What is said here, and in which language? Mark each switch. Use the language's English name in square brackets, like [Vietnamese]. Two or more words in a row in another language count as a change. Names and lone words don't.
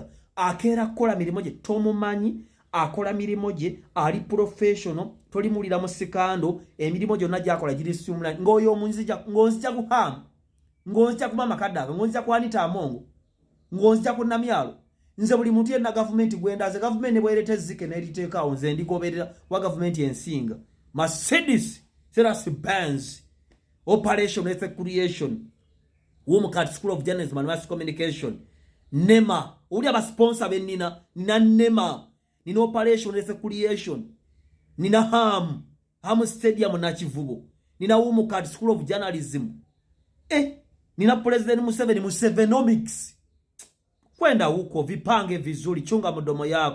[Ganda] akeera kukola mirimu gye tomumanyi akola mirimu gye ali professional tolimulira mu sikando emirimu gyonna gyakola giri streamline ng'oyo ngonzija kuhamu ngonzija kumama kaddaga ngonzija kwanita amongo ngonzija kunamyalo nze buli muntu yenna government gwendaze government bwerete zike n'eriteekaawo nze ndigoberera wa government ensinga Mercedes Benz Operation Effect Creation Womukat School of Journalism and Mass Communication NEMA uli abasponsor bennina nina NEMA nina Operation Effect Creation nina Ham Stadium na Kivubo nina Womukat School of Journalism nina President Museveni Musevenomics [Swahili] kwenda huko vipange vizuri chunga mdomo yako